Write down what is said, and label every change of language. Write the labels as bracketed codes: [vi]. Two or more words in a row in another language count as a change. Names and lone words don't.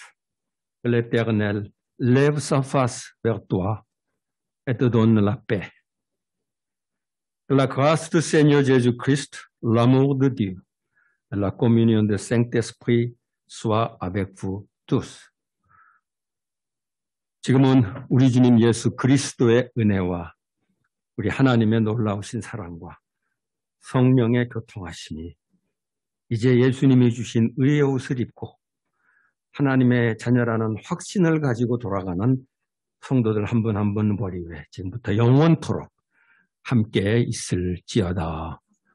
[fr] Que l'Éternel lève sa face vers toi et te donne la paix. Que la grâce du Seigneur Jésus-Christ, l'amour de Dieu et la communion du Saint-Esprit soient avec vous tous. [ko] 지금은 우리 주님 예수 그리스도의 은혜와 우리 하나님의 놀라우신 사랑과 성령의 교통하심이 이제 예수님이 주신 의의 옷을 입고 하나님의 자녀라는 확신을 가지고 돌아가는 성도들 한 분 한 분 머리 위에 지금부터 영원토록 함께 있을지어다.